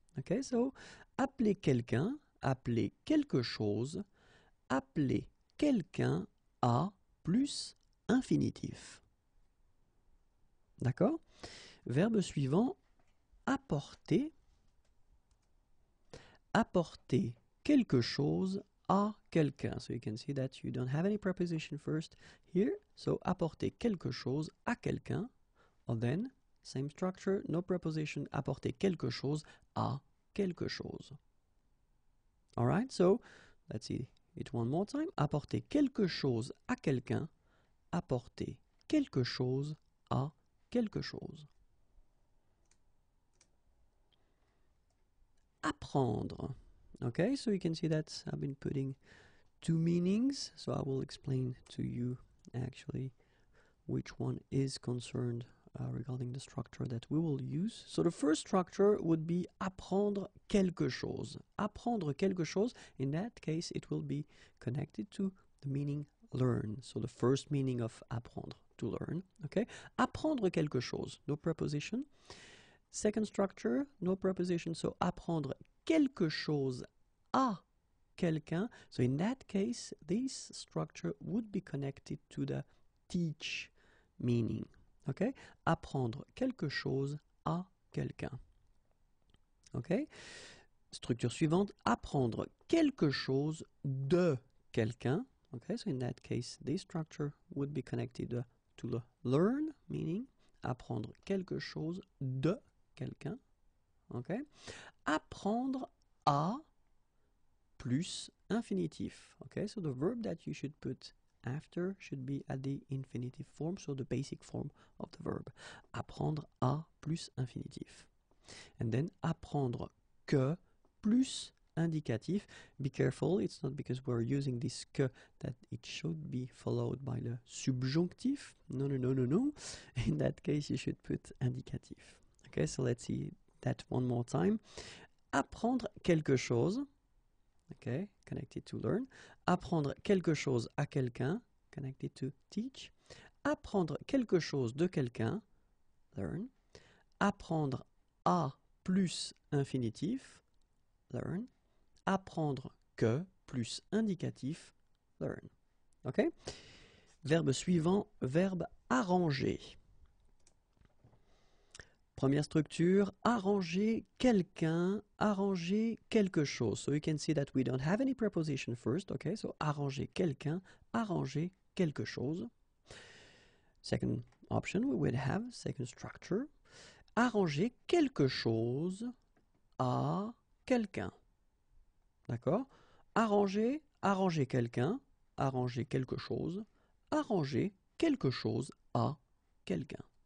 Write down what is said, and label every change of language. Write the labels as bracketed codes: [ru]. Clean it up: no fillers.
[fr] Okay, so appeler quelqu'un, appeler quelque chose, appeler quelqu'un à plus infinitif. D'accord? Verbe suivant, apporter. Apporter quelque chose à quelqu'un. [en] So you can see that you don't have any preposition first here. [fr] So apporter quelque chose à quelqu'un. [en] Or then, same structure, no preposition, [fr] apporter quelque chose à quelque chose. [en] Alright, so let's see it one more time. [fr] Apporter quelque chose à quelqu'un. Apporter quelque chose à quelque chose. Apprendre. [en] Okay, so you can see that I've been putting two meanings. So I will explain to you actually which one is concerned regarding the structure that we will use. So the first structure would be [fr] apprendre quelque chose. Apprendre quelque chose, [en] in that case, it will be connected to the meaning learn. So the first meaning of apprendre, to learn. Okay? [fr] Apprendre quelque chose, [en] no preposition. Second structure, no preposition. [fr] So apprendre quelque chose à quelqu'un. [en] So in that case, this structure would be connected to the teach meaning. Okay? [fr] Apprendre quelque chose à quelqu'un. Okay? Structure suivante, apprendre quelque chose de quelqu'un. [en] Okay, so in that case, this structure would be connected to the learn meaning. [fr] Apprendre quelque chose de quelqu'un. Okay? Apprendre à plus infinitif. [en] Okay, so the verb that you should put after should be at the infinitive form, so the basic form of the verb. [fr] Apprendre à plus infinitif. [en] And then [fr] apprendre que plus indicatif. [en] Be careful, it's not because we're using this que that it should be followed by the subjunctive. No. In that case, you should put indicatif. Okay, so let's see that one more time. [fr] Apprendre quelque chose. [en] Okay, connected to learn. [fr] Apprendre quelque chose à quelqu'un, [en] connected to teach. [fr] Apprendre quelque chose de quelqu'un, [en] learn. [fr] Apprendre à plus infinitif, [en] learn. [fr] Apprendre que plus indicatif, [en] learn. Okay? [fr] Verbe suivant, verbe arranger. Première structure, arranger quelqu'un, arranger quelque chose. [en] So you can see that we don't have any preposition first, okay? [fr] So arranger quelqu'un, arranger quelque chose. [en] Second option, we would have, second structure, [fr] arranger quelque chose à quelqu'un. D'accord? Arranger, arranger quelqu'un, arranger quelque chose, arranger quelque chose à quelqu'un.